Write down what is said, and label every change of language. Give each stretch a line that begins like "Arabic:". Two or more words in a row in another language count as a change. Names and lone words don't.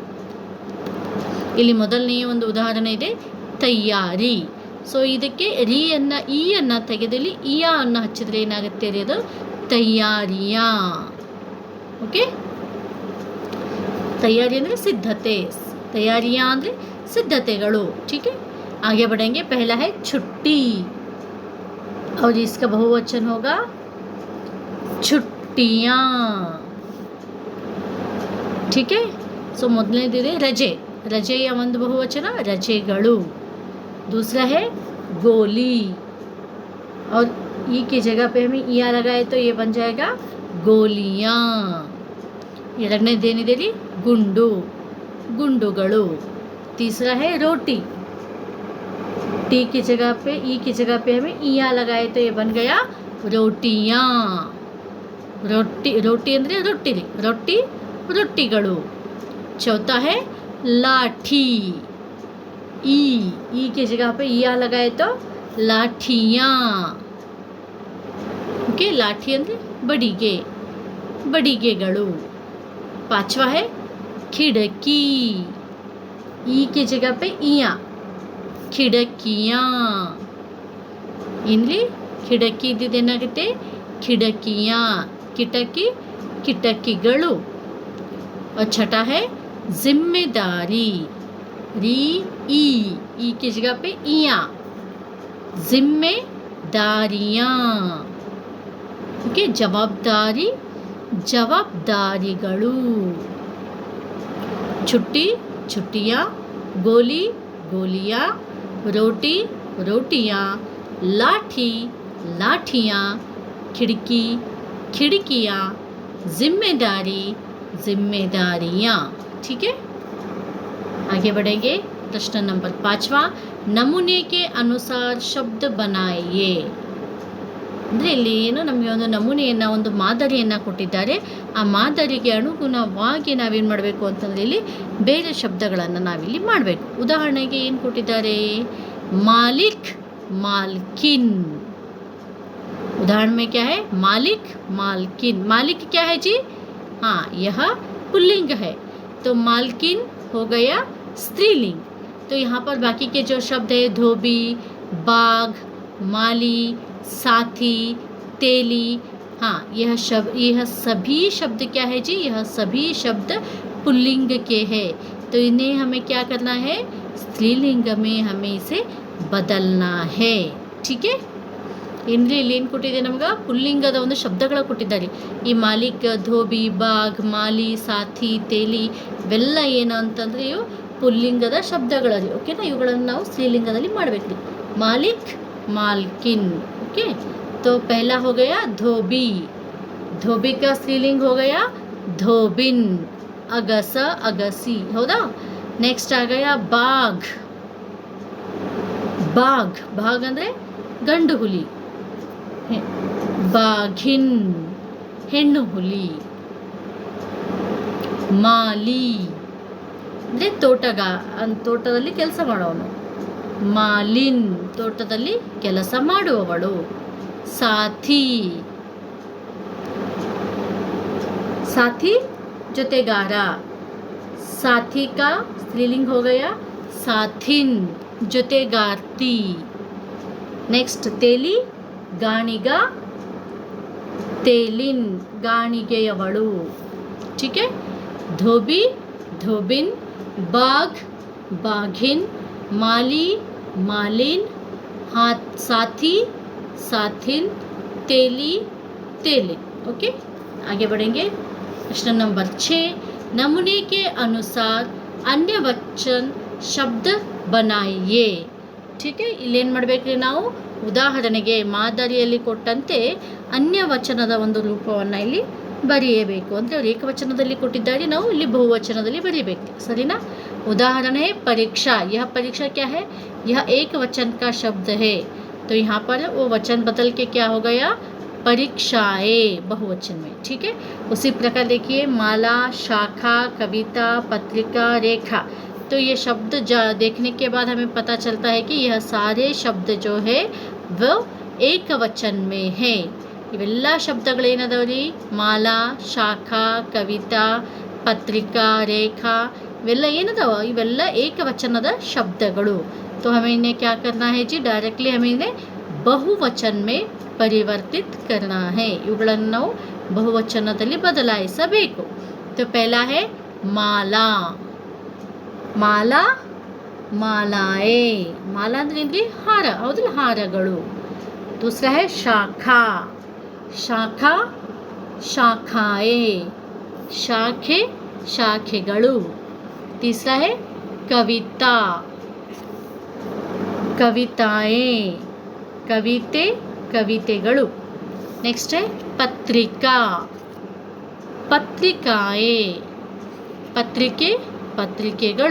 Kannada: ಇಲ್ಲಿ ಮೊದಲನೆಯ ಒಂದು ಉದಾಹರಣೆ ಇದೆ ತಯ್ಯಾರಿ। ಸೊ ಇದಕ್ಕೆ ರೀಯನ್ನು ಈಯನ್ನು ತೆಗೆದಲ್ಲಿ ಇಯಾ ಅನ್ನು ಹಚ್ಚಿದ್ರೆ ಏನಾಗುತ್ತೆ ರೀ, ಅದು ತಯ್ಯಾರಿಯಾ। ಓಕೆ, तैयारी ಅಂದರೆ ಸಿದ್ಧತೆ, तैयारियाँ ಅಂದರೆ सिद्धतेಗಳು।
Hindi: ठीक है, आगे बढ़ेंगे। पहला है छुट्टी, और इसका बहुवचन होगा छुट्टियाँ. ठीक है. सो
Kannada: ಮೊದಲನೇದಿದೆ ರಜೆ. ರಜೆಯ ಒಂದು ಬಹುವಚನ ರಜೆಗಳು.
Hindi: दूसरा है गोली, और ई की जगह पे हमें इया लगाए तो ये बन जाएगा गोलियाँ.
Kannada: ಎರಡನೇದೇನಿದೆ ಇಲ್ಲಿ ಗುಂಡು, ಗುಂಡುಗಳು.
Hindi: तीसरा है रोटी. टी की जगह पे ई की जगह पे हमें इया लगाए तो ये बन गया रोटियाँ.
Kannada: रोटी, रोटी ಅಂದರೆ ರೊಟ್ಟಿ, ರೊಟ್ಟಿ, ರೊಟ್ಟಿಗಳು.
Hindi: चौथा है लाठी. ई की जगह पे इया लगाए तो लाठियाँ.
Kannada: ओके. लाठी ಅಂದರೆ ಬಡಿಗೆ, ಬಡಿಗೆಗಳು.
Hindi: पांचवा है खिड़की. ई की जगह पे इया, खिड़कियाँ.
Kannada: इनली खिड़की इದ್ದೇನಾಗುತ್ತೆ खिड़कियाँ. ಕಿಟಕಿ, ಕಿಟಕಿಗಳು.
Hindi: और छठा है जिम्मेदारी. री ई की जगह पे इया, जिम्मेदारियाँ.
Kannada: ಓಕೆ. ಜವಾಬ್ದಾರಿ, ಜವಾಬ್ದಾರಿಗಳು.
Hindi: छुट्टी, छुट्टियाँ. गोली, गोलियाँ. रोटी, रोटियाँ. लाठी, लाठियाँ. खिड़की, खिड़कियाँ. जिम्मेदारी, जिम्मेदारियाँ. ठीक है. आगे बढ़ेंगे. प्रश्न नंबर 5वां, नमूने के अनुसार शब्द बनाइए.
Kannada: ಅಂದರೆ ಇಲ್ಲಿ ಏನು ನಮಗೆ ಒಂದು ನಮೂನೆಯನ್ನು, ಒಂದು ಮಾದರಿಯನ್ನು ಕೊಟ್ಟಿದ್ದಾರೆ. ಆ ಮಾದರಿಗೆ ಅನುಗುಣವಾಗಿ ನಾವೇನು ಮಾಡಬೇಕು ಅಂತಂದರೆ ಇಲ್ಲಿ ಬೇರೆ ಶಬ್ದಗಳನ್ನು ನಾವಿಲ್ಲಿ ಮಾಡಬೇಕು. ಉದಾಹರಣೆಗೆ ಏನು ಕೊಟ್ಟಿದ್ದಾರೆ, ಮಾಲಿಕ್,
Hindi: मालकिन. उदाहरण में क्या है, मालिक, मालकिन. मालिक क्या है जी? हाँ, यह पुल्लिंग है, तो मालकिन हो गया स्त्रीलिंग. तो यहाँ पर बाकी के जो शब्द है धोबी, बाघ, माली, साथी, तेली, हाँ, यह सभी शब्द क्या है जी? यह सभी शब्द पुल्लिंग के हैं. तो इन्हें हमें क्या करना है, स्त्रीलिंग में हमें इसे बदलना है. ठीक है.
Kannada: ಇಲ್ಲಿ ಏನು ಕೊಟ್ಟಿದೆ, ನಮ್ಗೆ ಪುಲ್ಲಿಂಗದ ಒಂದು ಶಬ್ದಗಳ ಕೊಟ್ಟಿದ್ದಾರೆ. ಈ ಮಾಲಿಕ್, ಧೋಬಿ, ಬಾಘ್, ಮಾಲಿ, ಸಾಥಿ, ತೇಲಿ ಇವೆಲ್ಲ ಏನು ಅಂತಂದರೆ ಇವು ಪುಲ್ಲಿಂಗದ ಶಬ್ದಗಳಲ್ಲಿ. ಓಕೆನಾ. ಇವುಗಳನ್ನು ನಾವು ಸ್ತ್ರೀಲಿಂಗದಲ್ಲಿ ಮಾಡಬೇಕು. ಮಾಲಿಕ್,
Hindi: मालकिन. ओके. तो पहला हो गया धोबी. धोबी का स्त्रीलिंग हो गया धोबिन. अगस, अगसी. ಹೌದಾ. नेक्स्ट आ गया बाघ.
Kannada: बाघ, बाघ ಅಂದರೆ ಗಂಡು ಹುಲಿ. ಬಾಘಿನ್, ಹೆಣ್ಣು ಹುಲಿ. ಮಾಲಿ ಅಂದರೆ ತೋಟದಲ್ಲಿ ಕೆಲಸ ಮಾಡೋನು. ಮಾಲಿನ್, ತೋಟದಲ್ಲಿ ಕೆಲಸ ಮಾಡುವವಳು. ಸಾಥಿ, साथी ಜೊತೆಗಾರ.
Hindi: साथी का स्त्रीलिंग हो गया साथिन,
Kannada: ಜೊತೆಗಾರ್ತಿ. ನೆಕ್ಸ್ಟ್ ತೇಲಿ, ಗಾಣಿಗ, ತೇಲಿನ್, ಗಾಣಿಗೆಯವಳು.
Hindi: ठीक है. धोबी, धोबिन. बाघ, बाघिन. माली, मालिन. हाथ, साथी, साथिन. तेली, तेलिन. ओके. आगे बढ़ेंगे. प्रश्न नंबर 6, नमूने के अनुसार अन्य वचन शब्द बनाइए. ठीक है.
Kannada: ಇಲ್ಲೇನು ಮಾಡಬೇಕ್ರಿ, ನಾವು ಉದಾಹರಣೆಗೆ ಮಾದರಿಯಲ್ಲಿ ಕೊಟ್ಟಂತೆ ಅನ್ಯ ವಚನದ ಒಂದು ರೂಪವನ್ನು ಇಲ್ಲಿ ಬರೆಯಬೇಕು. ಅಂದರೆ ಅವರು ಏಕವಚನದಲ್ಲಿ ಕೊಟ್ಟಿದ್ದಾರೆ, ನಾವು ಇಲ್ಲಿ ಬಹುವಚನದಲ್ಲಿ ಬರೀಬೇಕು. ಸರಿನಾ.
Hindi: उदाहरण है परीक्षा. यह परीक्षा क्या है, यह एक वचन का शब्द है. तो यहाँ पर वो वचन बदल के क्या हो गया, परीक्षाएं, बहुवचन में. ठीक है. उसी प्रकार देखिए माला, शाखा, कविता, पत्रिका, रेखा. तो ये शब्द देखने के बाद हमें पता चलता है कि यह सारे शब्द जो है वो एक वचन में है.
Kannada: ಇವೆಲ್ಲ ಶಬ್ದಗಳೇನದವ್ರಿ, ಮಾಲಾ, ಶಾಖಾ, ಕವಿತಾ, ಪತ್ರಿಕಾ, ರೇಖಾ ಇವೆಲ್ಲ ಏನದವ, ಇವೆಲ್ಲ ಏಕವಚನದ ಶಬ್ದಗಳು.
Hindi: तो हमें इन्हें क्या करना है जी, डायरेक्टली हमें इन्हें बहुवचन में परिवर्तित करना है.
Kannada: ಇವುಗಳನ್ನು ನಾವು ಬಹುವಚನದಲ್ಲಿ ಬದಲಾಯಿಸಬೇಕು.
Hindi: तो पहला है माला. माला,
Kannada: ಮಾಲಾಯೇ. ಮಾಲಾ ಅಂದ್ರೆ ಏನ್ರಿ, ಹಾರ. ಹೌದಲ್ಲ, ಹಾರಗಳು.
Hindi: दूसरा है शाखा. शाखा,
Kannada: ಶಾಖಾಯೆ, ಶಾಖೆ ಶಾಖೆಗಳು.
Hindi: तीसरा है कविता, कविताएं,
Kannada: ಕವಿತೆ ಕವಿತೆಗಳು.
Hindi: नेक्स्ट है पत्रिका, पत्रिकाएं,
Kannada: ಪತ್ರಿಕೆ ಪತ್ರಿಕೆಗಳು.